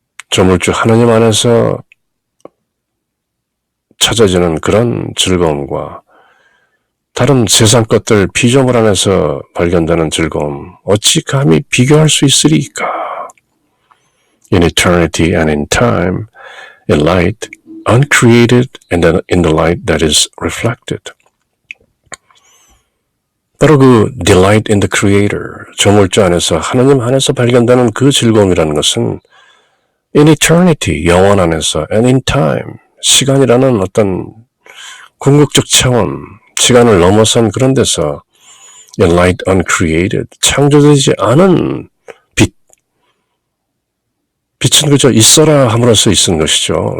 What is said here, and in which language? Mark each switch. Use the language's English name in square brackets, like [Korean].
[Korean] 조물주 하나님 안에서 찾아지는 그런 즐거움과 다른 세상 것들 피조물 안에서 발견되는 즐거움, 어찌 감히 비교할 수 있으리까? [English] In eternity and in time, in light, uncreated and in the light that is reflected. [Korean] 바로 그 [English] delight in the Creator, [Korean] 조물주 안에서 하나님 안에서 발견되는 그 즐거움이라는 것은 [English] in eternity, [Korean] 영원 안에서 [English] and in time, [Korean] 시간이라는 어떤 궁극적 차원, 시간을 넘어선 그런 데서 [English] in light uncreated, [Korean] 창조되지 않은 빛, 빛은 그저 있어라 함으로써 있은 것이죠.